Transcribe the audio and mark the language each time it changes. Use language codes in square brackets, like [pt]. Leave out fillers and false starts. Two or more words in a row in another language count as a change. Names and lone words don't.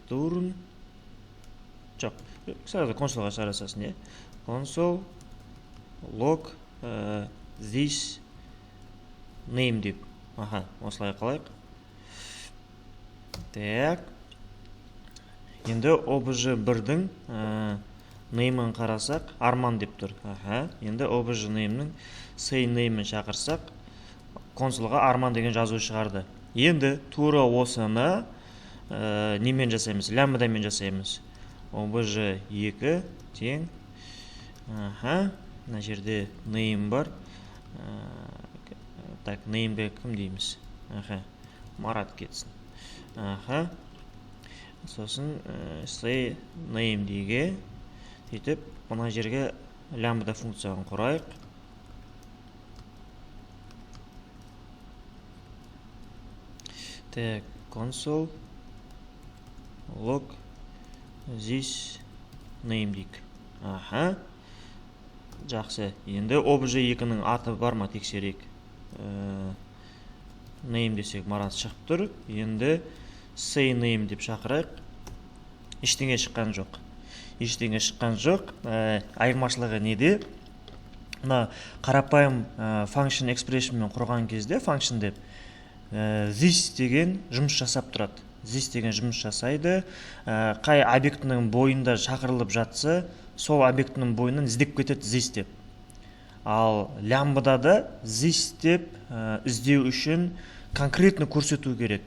[kk] Return. Жоқ, сразу консолға шығарасасын, [en] console log this name деп. [kk] Осылай қалайық. Так. Енді obj1-дің name'ін қарасақ, Арман деп тұр. Енді obj name'нің [en] say name'ін [kk] шақырсақ, консольға Арман деген жазу шығарды. Енді тура осыны немен жасаймыз? Лямбдамен жасаймыз. obj2 тең. Мына жерде name бар. Так, name'ге кім дейміз? Марат кетсін. Сосын [en] say name [kk] дейге етіп, мына жерге лямбда функцияны құрайық. Так, [en] console log this name дейік. [kk] Жақсы. Енді obj2-ның аты бар ма тексерейік. Name десек Марат шығып тұр. Енді [en] say name [kk] деп шақырайық. Ештеңе шыққан жоқ. Айырмашылығы неде? Мына қарапайым [en] function expression [kk] мен құрған кезде function деп this деген жұмыс жасап тұрады. This деген жұмыс жасайды. Қай объектінің бойында шақырылып жатса, сол объектінің бойынан іздеп кетеді this деп. Ал лямбдада this деп іздеу үшін конкретно көрсету керек.